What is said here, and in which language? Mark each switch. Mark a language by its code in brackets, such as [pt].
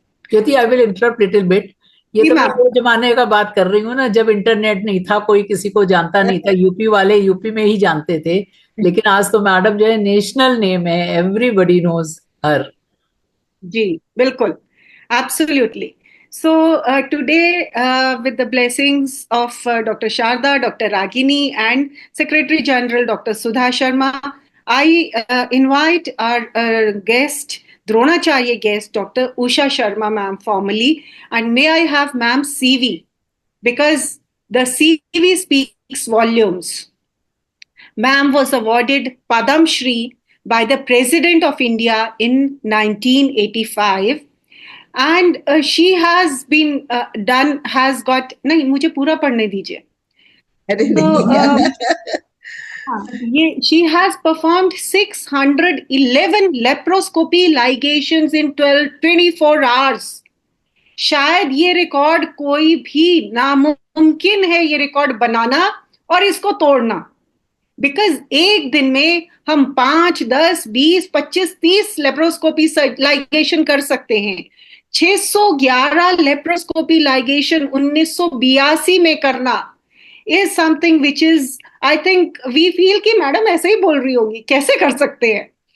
[en] Jyoti, I will interrupt little bit. [hi] ये जी तो मैं मैम। वो जमाने का बात कर रही हूँ ना, जब इंटरनेट नहीं था, कोई किसी को जानता नहीं था, यूपी वाले यूपी में ही जानते थे। लेकिन आज तो मैडम जो है नेशनल नेम है, [en] Everybody knows her. [hi] जी बिल्कुल, absolutely. [en] So today, with the blessings of Dr. Sharda, Dr. Ragini, and Secretary General Dr. Sudha Sharma, I invite our guest, Dronacharya guest, Dr. Usha Sharma, ma'am, formally, and may I have ma'am CV, because the CV speaks volumes. Ma'am was awarded Padam Shri by the President of India in 1985, and she has been has got, [hi] नहीं मुझे पूरा पढ़ने दीजिए। अरे [en] So [hi] नहीं। [en] she has performed 611 laparoscopy ligations in 24 hours. [hi] शायद ये record कोई भी नामुमकिन है ये रिकॉर्ड बनाना और इसको तोड़ना, बिकॉज एक दिन में हम 5, 10, 20, 25, 30 लेप्रोस्कोपी लाइगेशन कर सकते हैं। 611 लेप्रोस्कोपी लाइगेशन 1982 में करना [en] is something which is, I think we feel [hi] कि मैडम ऐसे ही बोल रही होगी, कैसे कर सकते हैं।